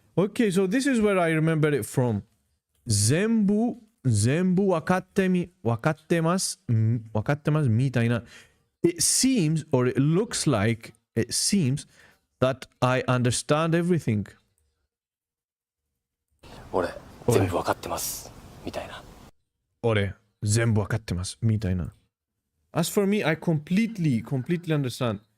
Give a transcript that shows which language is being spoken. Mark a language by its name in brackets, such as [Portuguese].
[English] Okay, so this is where I remember it from. [Japanese] 全部わかってます。みたいな。 [English] It seems or it looks like it seems that I understand everything. [Japanese] 俺全部わかってますみたいな。俺全部わかってますみたいな。 [English] As for me, I completely understand.